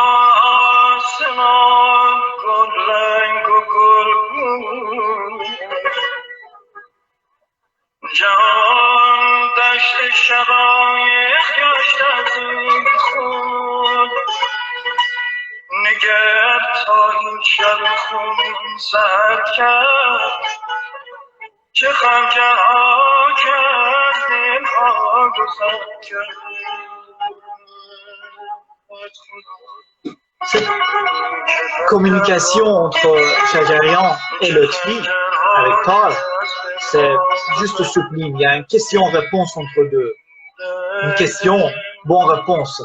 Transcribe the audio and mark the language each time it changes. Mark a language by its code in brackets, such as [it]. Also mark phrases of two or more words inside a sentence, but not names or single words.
[fa] آسمان گل رنگ و گل جهان دشت شقایق گشت از این خون نگر تا این شب خون سر کرد چه خنجرها که از دلها گذر کرد. [fr] Cette communication entre Shajarian et Lotfi avec Paul, c'est juste sublime. Il y a une question-réponse entre deux. Une question, bon réponse.